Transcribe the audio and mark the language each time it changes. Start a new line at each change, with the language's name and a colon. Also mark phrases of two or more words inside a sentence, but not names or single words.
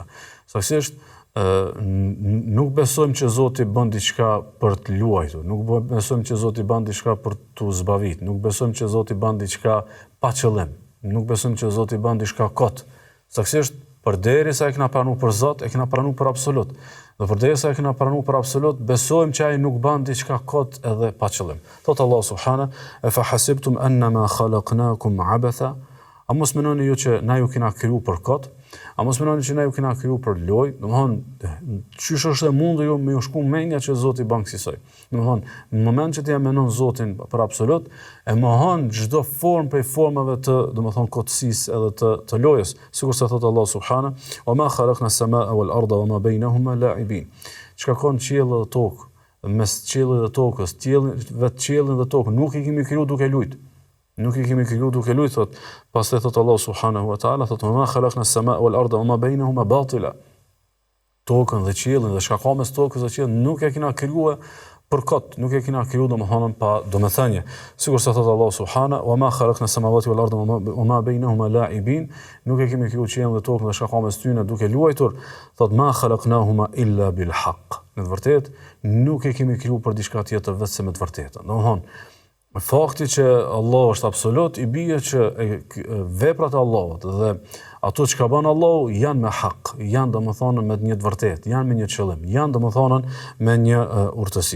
Albanian: Saktësisht nuk besojmë që Zoti bën diçka për të luajtur, nuk besojmë që Zoti bën diçka për të zbavit, nuk besojmë që Zoti bën diçka pa qëllim, nuk besojmë që Zoti bën diçka kot. Saktësisht përderisa e kena pranuar për Zot, e kena pranuar për absolut. Dhe përderisa e kena pranuar për absolut, besojmë që ai nuk bën diçka kot edhe pa qëllim. Thot Allah subhana,
Arabic: "أفحسبتم أنما خلقناكم عبثا."
Albanian: A mos mendoni ju që na ju kena kriju për kot? A mos mendoni që na ju kena kriju për lojë? Domethënë, çysh është e mundur ju me ju shku mendja që Zoti bën kësaj? Domethënë, në moment që ti ja mendon Zotin për absolut, e mohon çdo formë prej formave të, domethënë, kotësisë edhe të lojës. Sikur sa thot Allah subhana,
Arabic: "وما خلقنا السماء والأرض وما بينهما لاعبين."
Albanian: Çka ka në qiell dhe tokë, mes qiellit dhe tokës, vetë qiellin dhe tokën, nuk i kemi kriju duke lujt. Nuk i kemi kriju duke lujt, thot. Pastaj thot Allah
Arabic: سبحانه وتعالى,
Albanian: thot,
Arabic: "ما خلقنا السماء والأرض وما بينهما باطلا."
Albanian: Tokën dhe qiellin dhe çka ka mes tokës dhe qiellit nuk e kena krijuar për kot, nuk e kena kriju domethënë pa domethënie. Sikur sa thot Allah subhanahu,
Arabic: "وما خلقنا السماوات والأرض وما بينهما لاعبين."
Albanian: Nuk e kemi kriju qiellin dhe tokën dhe çka ka mes tyre duke luajtur, thot,
Arabic: "ما خلقناهما إلا بالحق."
Albanian: Në të vërtetë nuk e kemi kriju për diçka tjetër vetëm me të vërtetën. Domethënë fakti që Allah është absolut, i bie që veprat e Allahut dhe ato që ka bën Allahu janë me hak, janë domethënë me një të vërtetë, janë me një qëllim, janë domethënë me një urtësi.